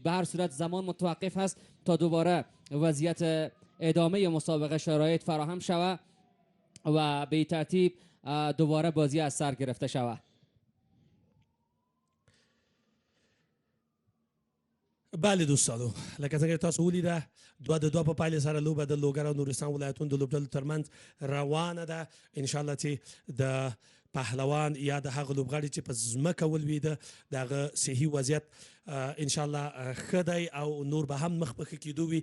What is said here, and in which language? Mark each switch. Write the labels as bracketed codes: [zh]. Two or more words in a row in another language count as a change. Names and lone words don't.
[fa] به هر صورت زمان متوقف هست تا دوباره وضعیت ادامه مسابقه شرایط فراهم شود و به ترتیب دوباره بازی از سر گرفته شود. [ps] بله دوستانو لکه څنګه تاسو ولیده 2-2 په پایله سره لوبه د لوګر او نورستان ولایتونو د لوبډلو ترمنځ روانه ده انشاءالله چې د پهلوان یا د هغه لوبغاړي چې په ځمکه ولویده د هغه صحي وضعیت انشاءالله ښه دی او نور به هم مخ په ښه کېدو وي.